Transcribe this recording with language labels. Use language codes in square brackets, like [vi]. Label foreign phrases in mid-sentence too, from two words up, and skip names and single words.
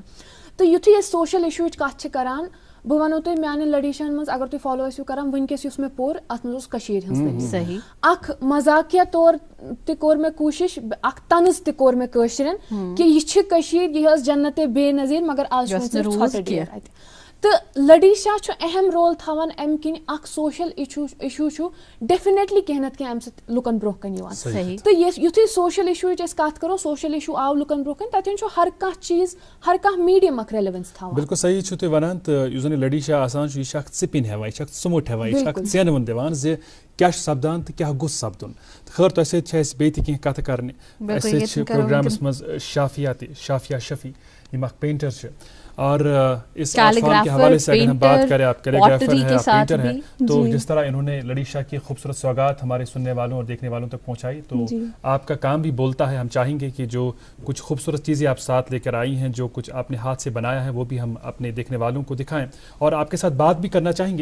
[ks] تہٕ یُتھُے أسۍ [en] social issues [ks] کتھ چھِ کران, بہٕ ونو تۄہہِ میانٮ۪ن لڈی شاہن منٛز اگر تُہۍ فالو ٲسِو کران, وٕنکیٚس یُس مےٚ پوٚر اتھ منٛز اوس کٔشیٖرِ ہٕنٛز صحیح اکھ مزاقیہ طور تہِ کوٚر مےٚ کوٗشش, اکھ طنز تہِ کوٚر مےٚ کٲشرٮ۪ن کہِ یہِ چھِ کٔشیٖر, یہِ ٲس جنتِ بے نظیٖر, مگر آز چھُ اتہِ. تو لڑیشا اہم رول تھاوان ام کن اخ [en] social issue definitely [ks] کہیں نت کہیں ام سۭتۍ لُکن برونٛہہ کن یوان صحیح تو یُتھُے [en] social issue [ks] أسۍ کتھ کرو [en] social issue [ks] آو لُکن برونٛہہ کن تتٮ۪ن چھُ ہر کانٛہہ چیٖز ہر کانٛہہ میٖڈیم اکھ ریلیونس تھاوان. بالکل صحیح چھُو تُہۍ وَنان تہٕ یُس زن یہِ لڑیشا آسان چھُ یہِ چھِ اکھ ژِپِنۍ ہٮ۪وان یہِ چھِ اکھ ژُمُٹ ہٮ۪وان یہِ چھِ اکھ ژینوُن دِوان زِ کیٛاہ چھُ سپدان تہٕ کیٛاہ گوٚژھ سپدُن. تہٕ خٲر تۄہہِ سۭتۍ چھِ اَسہِ بیٚیہِ تہِ کینٛہہ کتھٕ کرنہِ. اَسہِ سۭتۍ چھِ پروگرامس منٛز شافیہ تہِ شافیہ شفیع یِم اکھ پینٹر چھِ [ur] اور اس آرٹ کے حوالے سے اگر ہم بات کریں آپ کیلیگرافر ہیں آپ پینٹر ہیں تو جس طرح انہوں نے لڑیشا کی خوبصورت سوغات ہمارے سننے والوں اور دیکھنے والوں تک پہنچائی تو آپ کا کام بھی بولتا ہے. ہم چاہیں گے کہ جو کچھ خوبصورت چیزیں آپ ساتھ لے کر آئی ہیں جو کچھ آپ نے ہاتھ سے بنایا ہے وہ بھی ہم اپنے دیکھنے والوں کو دکھائیں اور آپ کے ساتھ بات بھی کرنا چاہیں گے.